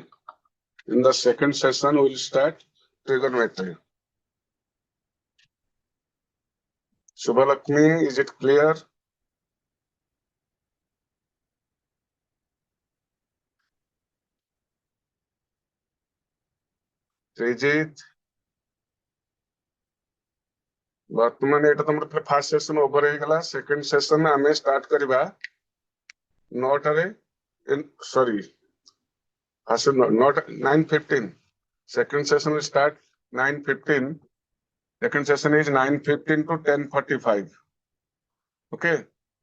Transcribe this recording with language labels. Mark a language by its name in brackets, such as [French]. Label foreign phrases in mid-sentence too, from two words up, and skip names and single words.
[English] In the second session we will start trigonometry. Subhalakshmi, is it clear? Trijit? [Odia] ବର୍ତ୍ତମାନ ଏଇଟା ତମର [English] first session over ହେଇଗଲା second session ଆମେ ଷ୍ଟାର୍ଟ [Odia] କରିବା 9ଟାରେ [English] sorry first 9:15 second session will start 9:15 second session is 9:15 to 10:45 okay